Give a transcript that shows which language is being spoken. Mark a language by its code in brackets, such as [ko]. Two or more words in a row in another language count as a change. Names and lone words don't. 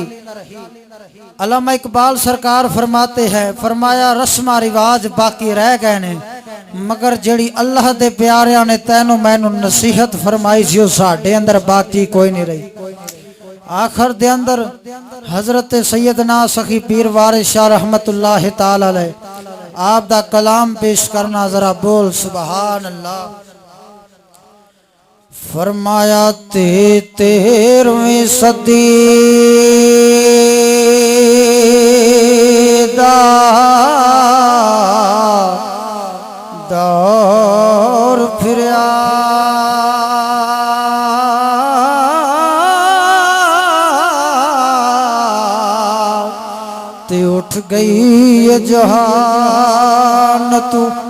[pa] علامہ اقبال سرکار فرماتے ہیں فرمایا رسم رواج باقی رہ گئے نے مگر جیہڑی اللہ دے پیاریاں نے تینوں مینوں نصیحت فرمائی سی ساڈے اندر باقی کوئی نہیں رہی. آخر دے اندر حضرت سیدنا سخی پیر وارث شاہ [ar] رحمة الله تعالى عليه [pa] آپ دا کلام پیش کرنا ذرا بول [ar] سبحان الله. [pa] فرمایا 13ویں صدی دا دور پھریا تے اٹھ گئی جہان توں